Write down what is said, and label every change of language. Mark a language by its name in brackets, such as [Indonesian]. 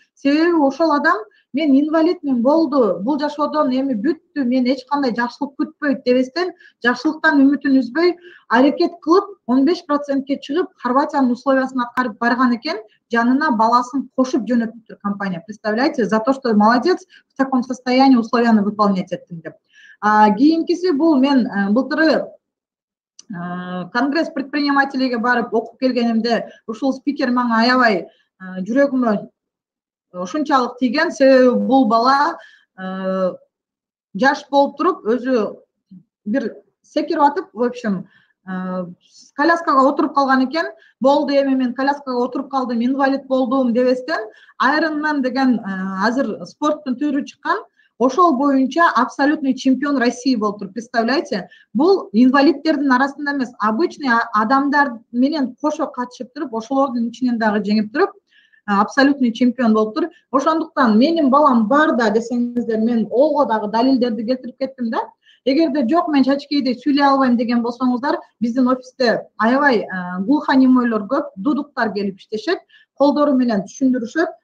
[Kyrgyz] Себеби ошол адам, мен инвалидмин, болду, бул жашоодон эми бүттү, мен эч кандай жакшылык күтпөйт дебестен, жакшылыктан үмүтүн үзбөй, аракет кылып 15%ке чыгып, Хорватиянын условиясын аткарып барган экен, жанына баласын кошуп жөнөтүптүр компания. [Russian] Представляете, за то, что молодец, в таком состоянии условияны выполнять [Kyrgyz] эттиң деп. Кийинкиси бул, мен былтыры конгресс предпринимателиге барып окуп келгенимде, ушул спикер мага аябай жүрөгүмө ушунчалык тийген. Себеби бул бала жаш болуп туруп, өзү бир секирип атып, [Russian] в общем, [Kyrgyz] коляскага отуруп калган экен. Болду, эми мен коляскага отуруп калдым, инвалид болдум дебестен, Ironman деген азыр спорттун түрү чыккан. Ошол боюнча [Russian] абсолютный чемпион России [Kyrgyz] болуп туруп, [Russian] представляете? [Kyrgyz] Бул инвалидтердин арасында эмес, [Russian] обычный [Kyrgyz] адамдар менен кошо катышып туруп, ошолордун ичинен дагы жеңип туруп, [Russian] абсолютный [Kyrgyz] чемпион болуп тур. Ошондуктан менин балам бар да десеңиздер, мен ого дагы далилдерди келтирип кеттим да. Эгерде жок, мен Чачкейде сүйлөй албайм деген болсоңуздар, биздин офисте аябай глухонемойлор көп, дудуктар келип иштешет, колдору менен түшүндүрүшөт.